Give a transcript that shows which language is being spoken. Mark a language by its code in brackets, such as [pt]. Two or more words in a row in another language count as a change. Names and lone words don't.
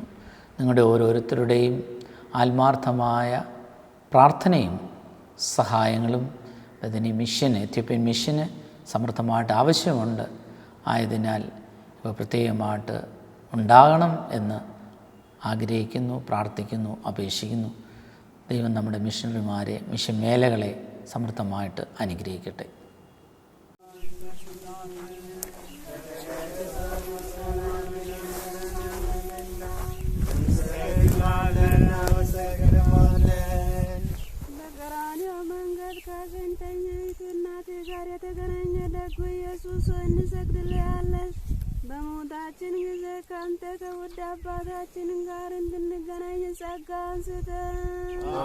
[ml] നിങ്ങളുടെ ഓരോരുത്തരുടെയും ആത്മാർത്ഥമായ പ്രാർത്ഥനയും സഹായങ്ങളും അതിന് എത്യോപ്യൻ മിഷന് സമർത്ഥമായിട്ട് ആവശ്യമുണ്ട്. ആയതിനാൽ ഇപ്പോൾ പ്രത്യേകമായിട്ട് ഉണ്ടാകണം എന്ന് ആഗ്രഹിക്കുന്നു, പ്രാർത്ഥിക്കുന്നു, അപേക്ഷിക്കുന്നു. ദൈവം നമ്മുടെ മിഷണറിമാരെ, മിഷൻ മേലകളെ സമൃദ്ധമായിട്ട് അനുഗ്രഹിക്കട്ടെ. [am] በቀራንዮ መንገድ ከስንተኛይቱ እናቴ ጋር የተገናኘ ደጉ ኢየሱስ ሆይ እንሰግድልሃለን። በሞታችን ጊዜ ከአንተ ከውድ አባታችን ጋር እንድንገናኝ ጸጋን ስጠን።